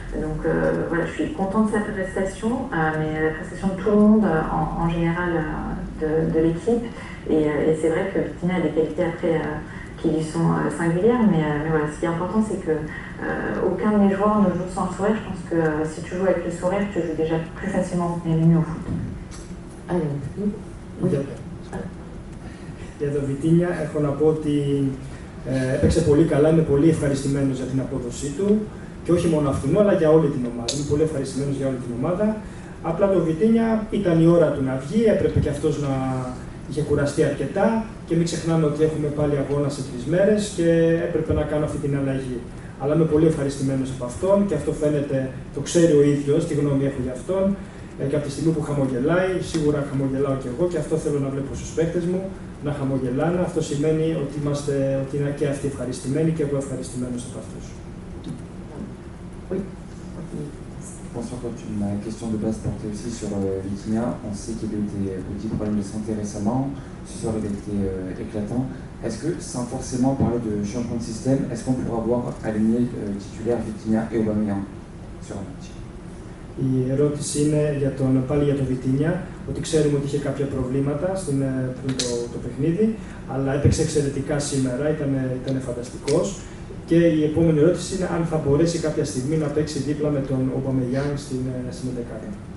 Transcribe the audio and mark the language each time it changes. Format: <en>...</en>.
<fr>Donc voilà, je suis contente de sa prestation, mais la prestation de tout le monde en général de l'équipe. Et c'est vrai que Vitinha a des qualités après qui lui sont singulières, mais voilà, ce qui est important, c'est que aucun de mes joueurs ne joue sans le sourire. Je pense que si tu joues avec le sourire, tu joues déjà plus facilement et mieux au foot.</fr> <el>Για τον Βιτίνια έχω να πω ότι έπαιξε πολύ καλά, είμαι πολύ ευχαριστημένος για την απόδοσή του και όχι μόνο αυτού, αλλά για όλη την ομάδα. Είμαι πολύ ευχαριστημένος για όλη την ομάδα. Απλά το Βιτίνια ήταν η ώρα του να βγει, έπρεπε και αυτός να είχε κουραστεί αρκετά και μην ξεχνάμε ότι έχουμε πάλι αγώνα σε 3 μέρες και έπρεπε να κάνω αυτή την αλλαγή. Αλλά είμαι πολύ ευχαριστημένος από αυτόν και αυτό φαίνεται, το ξέρει ο ίδιος, τι γνώμη έχω για αυτόν. Και από τη στιγμή που χαμογελάει, σίγουρα χαμογελάω και εγώ και αυτό θέλω να βλέπω στους παίκτες μου, να χαμογελάνε. Αυτό σημαίνει ότι είναι και αυτοί ευχαριστημένοι και εγώ ευχαριστημένος από αυτούς.</el> <fr>Bonsoir, ma question de base portait aussi sur Vitinha. On sait qu'il a eu des petits problèmes de santé récemment. Ce soir, il a été éclatant. Est-ce que, sans forcément parler de changement de système, est-ce qu'on pourra voir aligné titulaire Vitinha et Aubameyang sur un match?</fr> <el>Η ερώτηση είναι πάλι για τον Βιτίνια, ότι ξέρουμε ότι είχε κάποια προβλήματα πριν το παιχνίδι, αλλά έπαιξε εξαιρετικά σήμερα, ήταν φανταστικός. Και η επόμενη ερώτηση είναι αν θα μπορέσει κάποια στιγμή να παίξει δίπλα με τον Aubameyang στην 11η.</el>